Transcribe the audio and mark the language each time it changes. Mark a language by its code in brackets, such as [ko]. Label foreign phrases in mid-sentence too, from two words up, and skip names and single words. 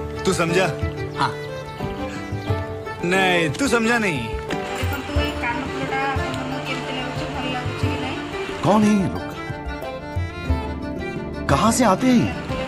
[hi] तू समझा? हाँ नहीं तू समझा नहीं। [or] ଦେଖନ୍ତୁ ଏଇ କାନଫୁଲଟା ଆପଣଙ୍କୁ କେମିତି ଲାଗୁଛି, ଭଲ ଲାଗୁଛି କି ନାହିଁ? [hi] कौन है ये लोग? कहाँ से आते हैं ये?